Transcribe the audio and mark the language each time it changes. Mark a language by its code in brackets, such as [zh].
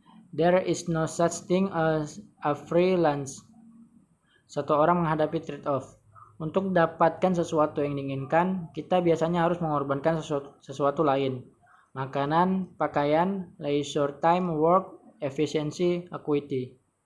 [en] There is no such thing as a free lunch. [id] Satu orang menghadapi trade-off. Untuk mendapatkan sesuatu yang diinginkan, kita biasanya harus mengorbankan sesuatu lain. Makanan, pakaian, [en] leisure time, work, efficiency, equity.